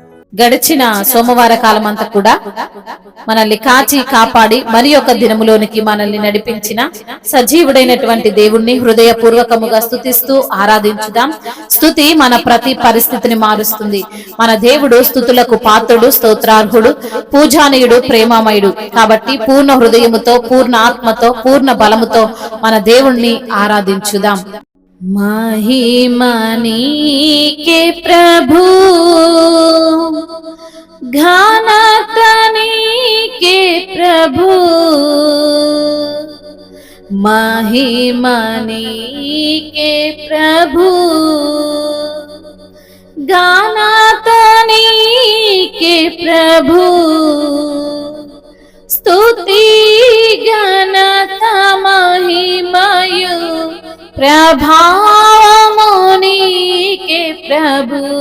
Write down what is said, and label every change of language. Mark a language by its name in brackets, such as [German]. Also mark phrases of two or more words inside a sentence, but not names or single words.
[Telugu] గడిచిన సోమవార కాలం అంతా కూడా మనల్ని కాచి కాపాడి మరి ఒక దినములోనికి మనల్ని నడిపించిన సజీవుడైనటువంటి దేవుణ్ణి హృదయపూర్వకముగా స్తుతిస్తూ ఆరాధించుదాం. స్తుతి మన ప్రతి పరిస్థితిని మారుస్తుంది. మన దేవుడు స్తుతులకు పాత్రుడు, స్తోత్రార్హుడు, పూజానీయుడు, ప్రేమామయుడు. కాబట్టి పూర్ణ హృదయముతో, పూర్ణ ఆత్మతో, పూర్ణ బలముతో మన దేవుణ్ణి ఆరాధించుదాం. మహిమ నీకే ప్రభు, ఘనత నీకే ప్రభు, మహిమ నీకే ప్రభు, ఘనత నీకే ప్రభు, స్తుతి ఘనత మహిమయు ప్రభావముని కే ప్రభు,